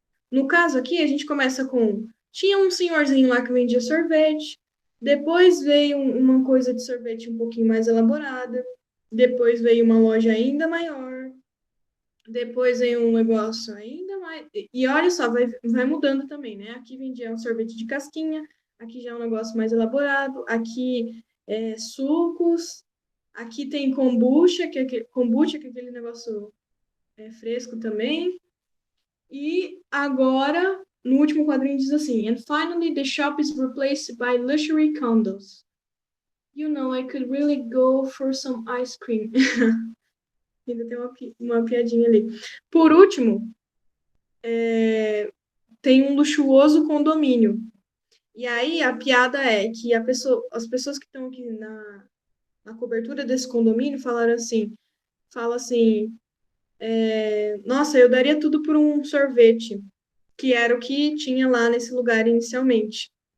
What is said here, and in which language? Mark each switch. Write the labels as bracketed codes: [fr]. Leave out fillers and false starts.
[pt] No caso aqui, a gente começa com... Tinha um senhorzinho lá que vendia sorvete, depois veio uma coisa de sorvete um pouquinho mais elaborada, depois veio uma loja ainda maior, depois veio um negócio ainda mais... E olha só, vai mudando também, né? Aqui vendia um sorvete de casquinha, aqui já é um negócio mais elaborado, aqui sucos, aqui tem kombucha, que é aquele negócio fresco também. E agora, no último quadrinho diz assim, [en] and finally the shop is replaced by luxury condos. You know, I could really go for some ice cream. [pt] Ainda tem uma piadinha ali. Por último, tem um luxuoso condomínio. E aí a piada é que as pessoas que estão aqui na cobertura desse condomínio fala assim, nossa, eu daria tudo por um sorvete, que era o que tinha lá nesse lugar inicialmente.